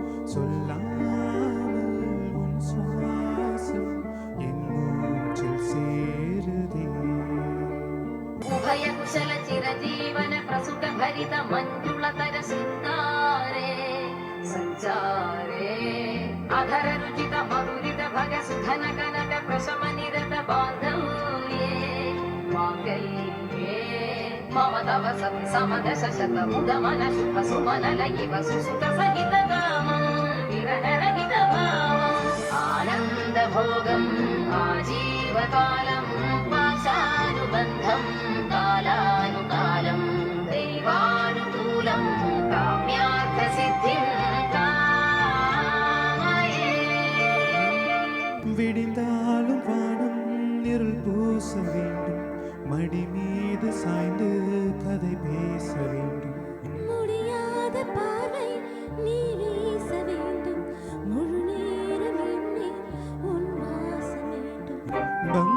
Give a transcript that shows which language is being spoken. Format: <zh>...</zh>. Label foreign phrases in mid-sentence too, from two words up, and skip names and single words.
<ta>சொல்லாமல் உன் சுவாசம் என் மூச்சில் சேருதே.</ta> <sa>उभय कुशल चिरजीवन प्रसुक भरित मञ्जुलतर सिन्धारे सञ्चारे अधर रुचित மதுரித भग सुधन कनक प्रशम निरत बांधव्ये मांगल्ये मम तव सति समदश शत मुदमन शुभ सुमन लयिव सुसुत सहित कामं विरह रहित भावम् आनन्द भोगम् आजीवकालं पाशानुबन्धं कालानुकालं दैवानुकूलं काम्यार्थ सिद्धिं</sa> <ta>விடிந்தாலும் வானம் இருள் பூச வேண்டும், மடி மீது சாய்ந்து கதை பேச வேண்டும். முடியாத பார்வை நீ வீச வேண்டும், முழு நேரம் எண்ணி உன் வாசம் வேண்டும்.</ta>